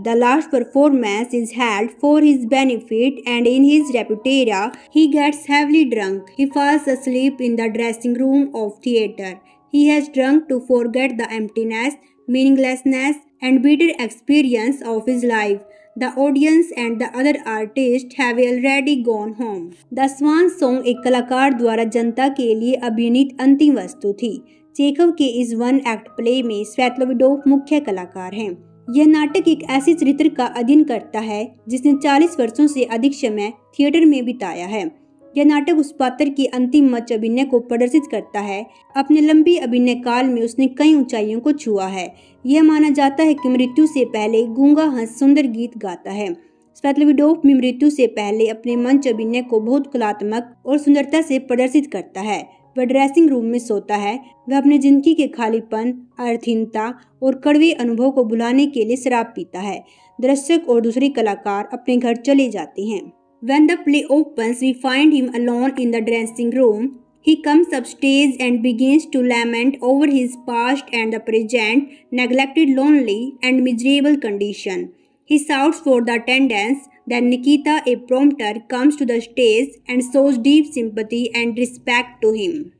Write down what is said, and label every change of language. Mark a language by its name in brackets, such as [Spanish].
[English] The last performance is held for his benefit, and in his repertoire, he gets heavily drunk. He falls asleep in the dressing room of theatre. He has drunk to forget the emptiness, meaninglessness, and bitter experience of his life. The audience and the other artists have already gone home. [Hindi] The Swan Song एक कलाकार द्वारा जनता के लिए अभिनीत अंतिम वस्तु थी। Chekhov के इस वन एक्ट प्ले में स्वेतलोविडोव मुख्य कलाकार हैं। यह नाटक एक ऐसे चरित्र का अध्ययन करता है जिसने 40 वर्षों से अधिक समय थिएटर में बिताया है। यह नाटक उस पात्र की अंतिम मंच अभिनय को प्रदर्शित करता है। अपने लंबी अभिनय काल में उसने कई ऊंचाइयों को छुआ है। यह माना जाता है कि मृत्यु से पहले गूंगा हंस सुंदर गीत गाता है। स्वेतलोविडोव भी मृत्यु से पहले अपने मंच अभिनय को बहुत कलात्मक और सुंदरता से प्रदर्शित करता है। वह ड्रेसिंग रूम में सोता है। वह अपनी जिंदगी के खालीपन, अर्थहीनता और कड़वे अनुभव को भुलाने के लिए शराब पीता है। दर्शक और दूसरे कलाकार अपने घर चले जाते हैं। [English] When the play opens, we find him alone in the dressing room. He comes upstairs and begins to lament over his past and the present, neglected, lonely, and miserable condition. He shouts for the attendants. Then Nikita, a prompter, comes to the stage and shows deep sympathy and respect to him.